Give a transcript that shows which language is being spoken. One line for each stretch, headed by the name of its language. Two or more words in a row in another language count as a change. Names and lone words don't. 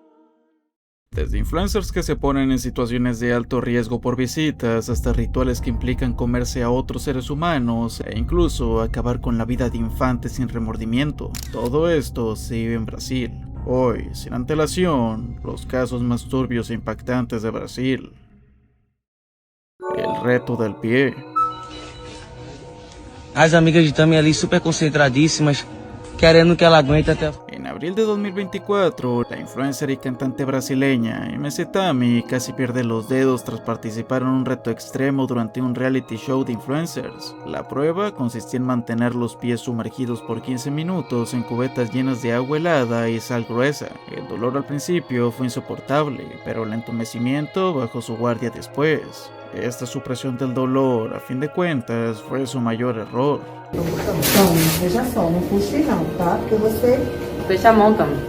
Spanish: Desde influencers que se ponen en situaciones de alto riesgo por visitas, hasta rituales que implican comerse a otros seres humanos e incluso acabar con la vida de infantes sin remordimiento. Todo esto se vive en Brasil. Hoy, sin antelación, los casos más turbios e impactantes de Brasil. El reto del pie.
Portuguese: As amigas de Tami ali super concentradíssimas, querendo que ela aguente até...
Spanish: En abril de 2024, la influencer y cantante brasileña MC Tami casi pierde los dedos tras participar en un reto extremo durante un reality show de influencers. La prueba consistía en mantener los pies sumergidos por 15 minutos en cubetas llenas de agua helada y sal gruesa. El dolor al principio fue insoportable, pero el entumecimiento bajó su guardia después. Esta supresión del dolor, a fin de cuentas, fue su mayor error.
Portuguese: Então, veja só, não puxe não, tá? Porque você... Fecha a mão, Tami.